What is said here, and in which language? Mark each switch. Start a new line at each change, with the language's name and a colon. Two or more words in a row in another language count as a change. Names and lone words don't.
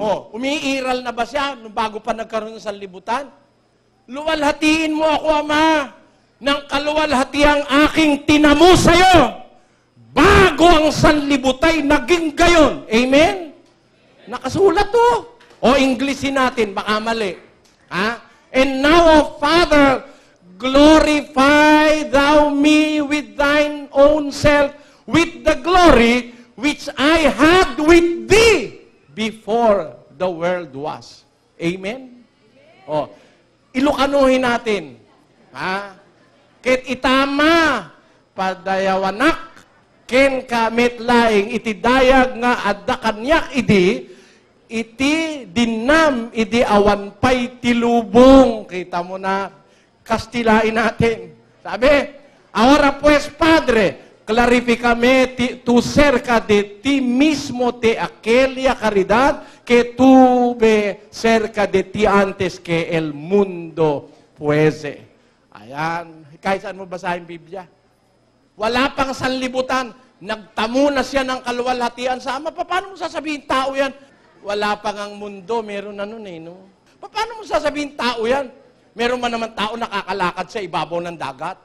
Filipino: Umiiral na ba siya nung bago pa nagkaroon ng sanlibutan? Luwalhatiin mo ako, Ama, ng kaluwalhati ang aking tinamo sa iyo. Bago ang sanlibutan ay naging gayon. Amen? Nakasulat to. O Englishin natin, baka mali.
English: And now, O Father, glorify thou me with thine own self, with the glory which I had with thee before the world was.
Filipino: Amen? Ilokanuhin natin.
Iloko: Ket itama, padayawanak, ken kamit laing itidayag nga adda kanyak idi, iti dinam idi awan pay tilubong.
Filipino: Kita mo na, kastilain natin. Sabi,
Spanish: ahora pues, Padre, clarificame tu cerca de ti mismo de aquella caridad que tuve cerca de ti antes que el mundo fuese.
Filipino: Ayan. Kahit saan mo basahin Biblia. Wala pang sanlibutan. Nagtamo na siya ng kaluwalhatian sa Ama. Paano mo sasabihin tao yan? Wala pang ang mundo. Meron na nun eh. No? Paano mo sasabihin tao yan? Meron man naman tao nakakalakad sa ibabaw ng dagat.